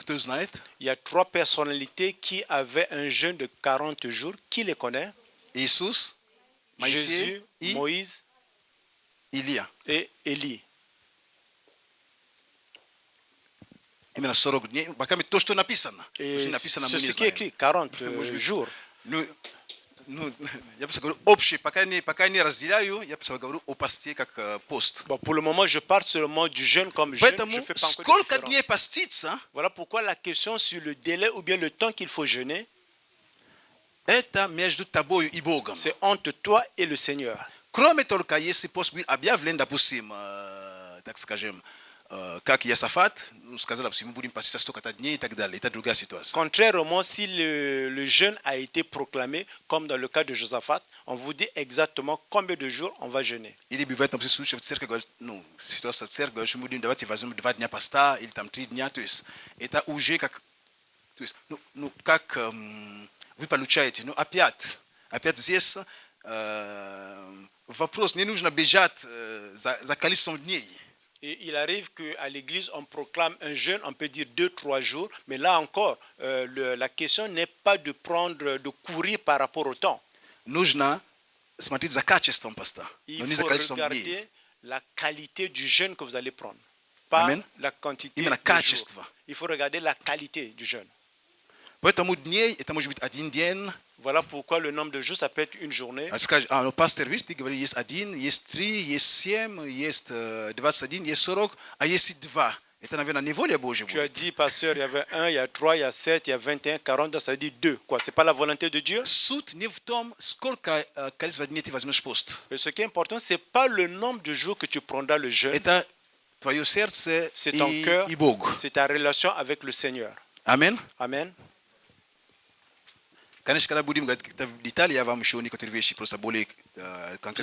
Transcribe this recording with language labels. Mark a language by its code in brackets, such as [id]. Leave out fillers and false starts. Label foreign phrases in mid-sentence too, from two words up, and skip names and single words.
[ru] Кто знает? [fr] Il y a 3 personnalités qui avaient un jeûne de 40 jours. Qui les connaît? [ru] Иисус, Моисей [fr] Jésus, [ru] и [fr] Moïse [ru] Илия. [fr] et Élie. [ru] Именно 40 дней. Пока то, что написано. То, [fr] Et [ru] что написано, мы [fr] c'est [ru] не [fr] ce qui est [ru] знаем. [fr] écrit, 40 [ru] Может быть. [fr] jours. [ru] Ну, я просто говорю общее, пока не разделяю, я просто говорю о посте как пост. [fr] Bon, pour le moment, je parle seulement du jeûne comme jeûne. [ru] Поэтому [fr] Je fais pas encore de [ru] сколько [fr] différence. [ru] дней поститься, [fr] Voilà pourquoi la question sur le délai ou bien le temps qu'il faut jeûner, [ru] это между тобою и Богом. [fr] c'est entre toi et le Seigneur. [ru] Кроме только, если пост был объявлен, допустим, так скажем, как Иосафат, сказал, допустим, мы будем поститься столько-то дней и так далее. Это другая ситуация. [fr] Contrairement, si le jeûne a été proclamé, comme dans le cas de Josaphat, on vous dit exactement combien de jours on va jeûner. [ru] Или бывает, там, случай в церкви, говорит, ну, ситуация в церкви, говорит, что мы будем давайте возьмем 2 дня поста, или там 3 дня, то есть это уже как, то есть, как вы получаете, но опять здесь вопрос, не нужно бежать за количеством дней. [fr] Et il arrive qu'à l'église, on proclame un jeûne, on peut dire 2-3 jours, mais là encore, la question n'est pas de courir par rapport au temps. [ru] Нужно смотреть за качеством поста, [fr] Il [ru] но не за [fr] faut [ru] количеством дней. [fr] regarder la qualité du jeûne que vous allez prendre, pas Amen. la quantité [ru] Именно [fr] de [ru] качество. [fr] jours. Il faut regarder la qualité du jeûne. [ru] Поэтому дней, это может быть 1 день. [fr] Voilà pourquoi le nombre de jours, ça peut être une journée. [ru] Скажешь, ну, пастор, видишь, ты говоришь, есть 1, есть 3, есть 7, есть 21, есть 40, а есть 2. Это, наверное, не воля Божья [fr] Tu as [ru] будет. [fr] dit, pasteur, il y avait 1, il y a 3, il y a 7, il y a 21, 40, donc ça veut dire 2. Quoi, c'est pas la volonté de Dieu? [ru] Суть не в том, сколько количество дней ты возьмешь пост. [fr] Mais ce qui est important, c'est pas le nombre de jours que tu prendras le jeûne, [ru] Это твое сердце [fr] c'est ton cœur, [ru] и Бог. [fr] c'est ta relation avec le Seigneur. Amen. Amen. Kanishikana budi d'Italie va mshoni kotriveshi pour sa bole concrète